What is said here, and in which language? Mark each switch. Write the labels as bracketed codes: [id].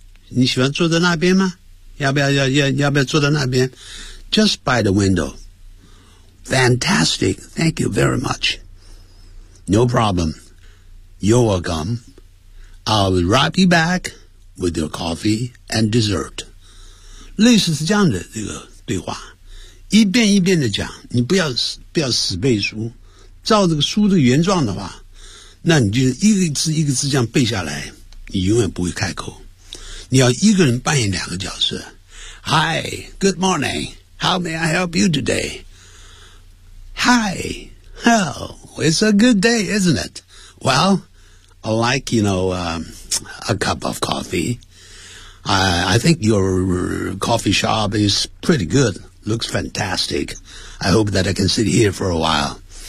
[zh] 你喜欢坐在那边吗？要不要坐在那边？ [en] Just by the window. Fantastic. Thank you very much. No problem. You're welcome. I'll be right back with your coffee and dessert. [zh] 类似是这样的这个对话，一遍一遍的讲，你不要死背书，照这个书的原状的话，那你就一个字一个字这样背下来，你永远不会开口。你要一个人扮演两个角色。 [en] Hi, good morning. How may I help you today? Hi, oh, it's a good day, isn't it? Well, I like, you know, a cup of coffee. I think your coffee shop is pretty good. Looks fantastic. I hope that I can sit here for a while.